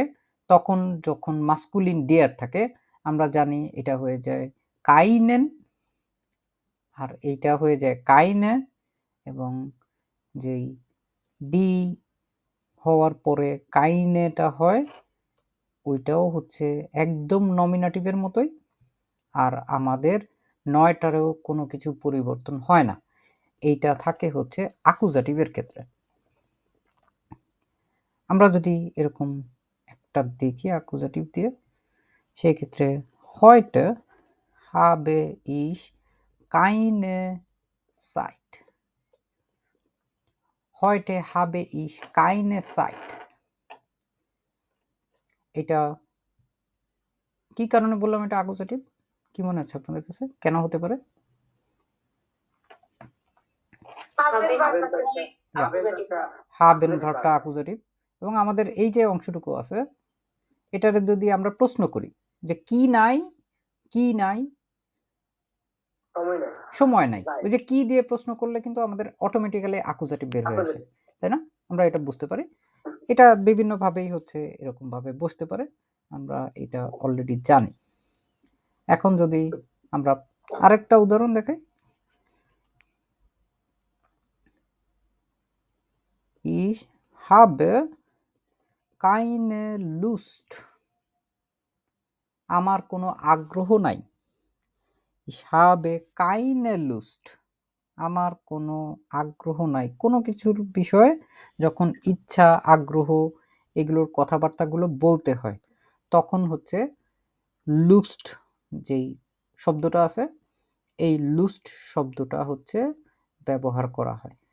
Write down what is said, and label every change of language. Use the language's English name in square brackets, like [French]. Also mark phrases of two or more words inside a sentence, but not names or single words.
[Bangla] তখন যখন মাস্কুলিন ডেয়ার থাকে, আমরা জানি এটা হয়ে যায় কাইনেন, আর এইটা হয়ে যায় কাইনে, এবং যেই ডি হওয়ার পরে কাইনেটা হয়, ওইটাও হচ্ছে একদম নমিনাটিভের মতোই। আর আমাদের নয়টারেও কোনো কিছু পরিবর্তন হয় না। এইটা থাকে হচ্ছে আকুজাটিভের ক্ষেত্রে। আমরা যদি এরকম একটা দেখি আকুজাটিভ দিয়ে, সেই ক্ষেত্রে [German] heute habe ich keine Zeit, heute habe ich keine Zeit। [Bangla] এটা কি কারণে বললাম এটা আকুজাটিভ? কি মনে হচ্ছে আপনাদের কাছে কেন হতে পারে? হাবেন ভার্বটা আকুজাটিভ, এবং আমাদের এই যে অংশটুকু আছে, এটারে যদি আমরা প্রশ্ন করি যে কি নাই, কি নাই, সময় নাই, ওই যে কি দিয়ে প্রশ্ন করলে কিন্তু আমাদের অটোমেটিক্যালি আকুজাটিভ বের হয়ে আসে, তাই না? আমরা এটা বুঝতে পারি। এটা বিভিন্ন ভাবেই হচ্ছে এরকম ভাবে বসতে পারে, আমরা এটা অলরেডি জানি। এখন যদি আমরা আরেকটা উদাহরণ দেখাই, [German] ich habe keine Lust, [Bangla] আমার কোনো আগ্রহ নাই। [German] ich habe keine Lust, [Bangla] আমার কোনো আগ্রহ নাই কোনো কিছুর বিষয়ে যখন ইচ্ছা আগ্রহ এগুলোর কথাবার্তাগুলো বলতে হয় তখন হচ্ছে লুস্ট যেই শব্দটা আছে এই লুস্ট শব্দটা হচ্ছে ব্যবহার করা হয়।